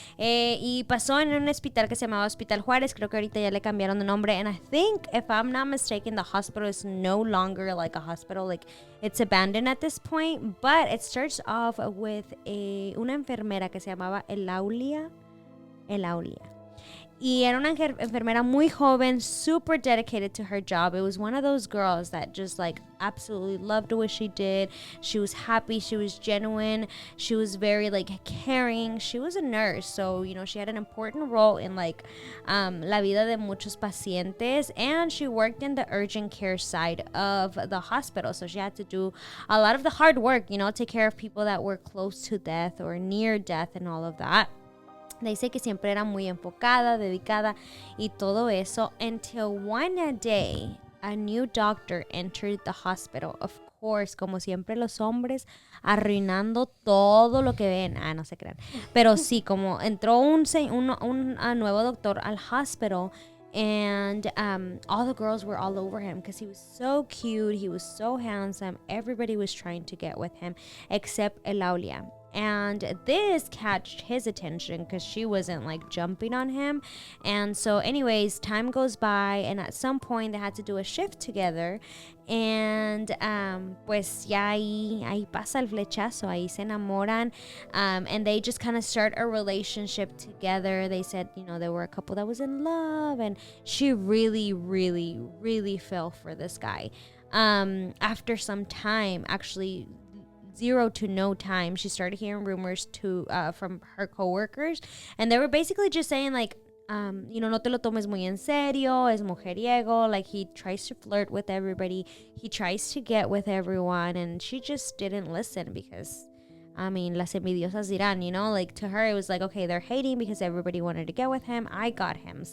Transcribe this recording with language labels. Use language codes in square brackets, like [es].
[es] Y pasó en un hospital que se llamaba Hospital Juárez. Creo que ahorita ya le cambiaron de nombre. [en] And I think, if I'm not mistaken, the hospital is no longer like a hospital. Like, it's abandoned at this point. But it starts off with una enfermera que se llamaba Eulalia. [es] Y era una enfermera muy joven, [en] super dedicated to her job. It was one of those girls that just like absolutely loved what she did. She was happy. She was genuine. She was very like caring. She was a nurse. So, you know, she had an important role in like [es] la vida de muchos pacientes. [en] And she worked in the urgent care side of the hospital. So she had to do a lot of the hard work, you know, take care of people that were close to death or near death and all of that. [es] Dice que siempre era muy enfocada, dedicada y todo eso, [en] until one day a new doctor entered the hospital. Of course, [es] como siempre los hombres arruinando todo lo que ven. No se crean. Pero sí, como entró un nuevo doctor al hospital, [en] and all the girls were all over him because he was so cute, he was so handsome. Everybody was trying to get with him except Eulalia. And this catched his attention because she wasn't like jumping on him. And so anyways, time goes by, and at some point they had to do a shift together. And [es] pues ya ahí pasa el flechazo, ahí se enamoran. [en] And they just kind of start a relationship together. They said, you know, there were a couple that was in love, and she really fell for this guy. After some time, actually 0 to no time, she started hearing rumors from her coworkers, and they were basically just saying like, you know, [es] no te lo tomes muy en serio, es mujeriego, [en] like he tries to flirt with everybody, he tries to get with everyone, and she just didn't listen because, I mean, [es] las envidiosas dirán, [en] you know, like to her it was like, okay, they're hating because everybody wanted to get with him, I got him.